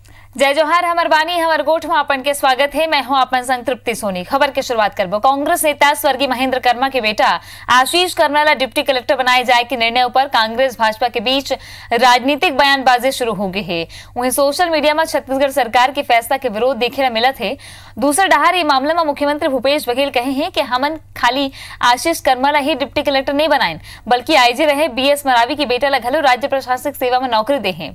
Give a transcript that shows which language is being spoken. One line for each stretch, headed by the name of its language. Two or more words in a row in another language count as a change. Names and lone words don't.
Chhattisgarhi: जय जोहार हमर बानी हमर गोठ में अपन के स्वागत है। मैं हूं अपन संग तृप्ति सोनी। खबर की शुरुआत करबो। कांग्रेस नेता स्वर्गीय महेंद्र कर्मा के बेटा आशीष कर्मा ला डिप्टी कलेक्टर बनाए जाए के निर्णय पर कांग्रेस भाजपा के बीच राजनीतिक बयानबाजी शुरू हो गई है। वहीं
English: social media
Chhattisgarhi: में छत्तीसगढ़ सरकार के फैसला के विरोध देखे मिला थे। दूसरे डहार ये मामले में मुख्यमंत्री भूपेश बघेल कहे हैं कि हमन खाली आशीष कर्मा ला ही डिप्टी कलेक्टर नहीं बनाए, बल्कि आईजी रहे BS मरावी की बेटा ला घलो राज्य प्रशासनिक सेवा में नौकरी दे हैं।